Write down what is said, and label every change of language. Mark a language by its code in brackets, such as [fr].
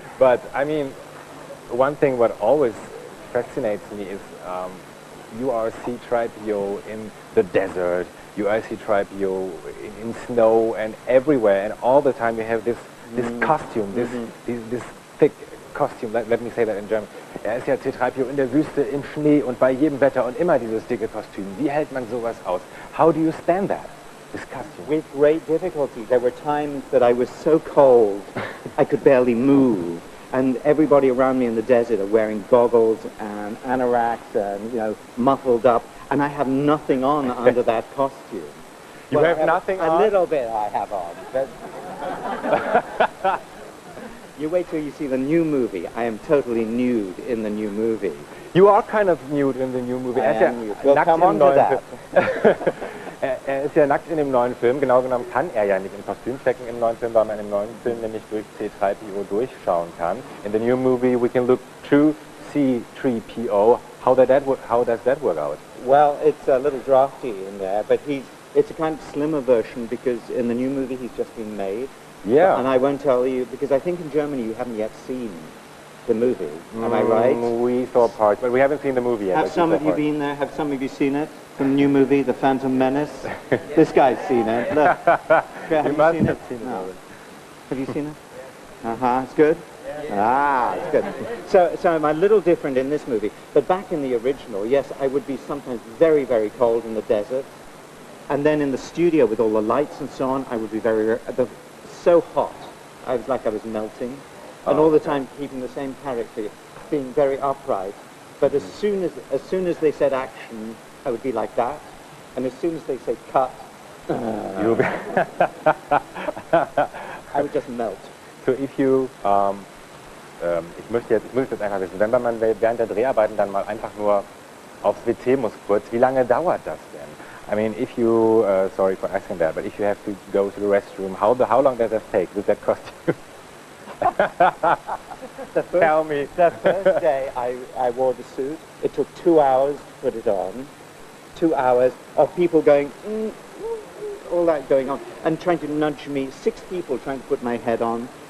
[en] But I mean, one thing what always fascinates me is you are C-3PO in the desert, you are C-3PO in snow and everywhere, and all the time you have this costume, this thick costume, let me say that in German. [de] Er ist ja C-3PO in der Wüste, im Schnee und bei jedem Wetter und immer dieses dicke Kostüm. Wie hält man sowas aus? [en] How do you stand that, this costume? With great difficulty. There were times that I was so cold I could barely move. And everybody around me in the desert are wearing goggles and anoraks and, muffled up. And I have nothing on under that costume. You have nothing on? A little bit I have on. But you wait till you see the new movie. I am totally nude in the new movie. You are kind of nude in the new movie. I am nude. We'll come on to that. [de] Er ist ja nackt in dem neuen Film. Genau genommen kann er ja nicht im Kostüm stecken im neuen Film, weil man im neuen Film nämlich durch C-3PO durchschauen kann. [en] In the new movie we can look through C-3PO. How does that work out? Well, it's a little drafty in there, but it's a kind of slimmer version because in the new movie he's just been made. Yeah. And I won't tell you, because I think in Germany you haven't yet seen the movie. Am I right? We saw parts, but we haven't seen the movie yet. Have some of you been there? Have some of you seen it? From the new movie, The Phantom Menace? This guy's seen it. Look. Have you must seen have it? seen it No. already. Have you seen it? It's good? Ah, it's good. So I'm a little different in this movie. But back in the original, yes, I would be sometimes very, very cold in the desert. And then in the studio with all the lights and so on, I would be so hot. I was like I was melting. And all the time keeping the same character, being very upright. But as soon as they said action, I would be like that. And as soon as they said cut, I would just melt. So if you, [de] ich muss jetzt einfach wissen, wenn man während der Dreharbeiten dann mal einfach nur aufs WC muss kurz, wie lange dauert das denn? [en] I mean, if you, sorry for asking that, but if you have to go to the restroom, how long does that take with that costume? Tell me. The first day I wore the suit, it took 2 hours to put it on. 2 hours of people going, all that going on, and trying to nudge me. 6 people trying to put my head on.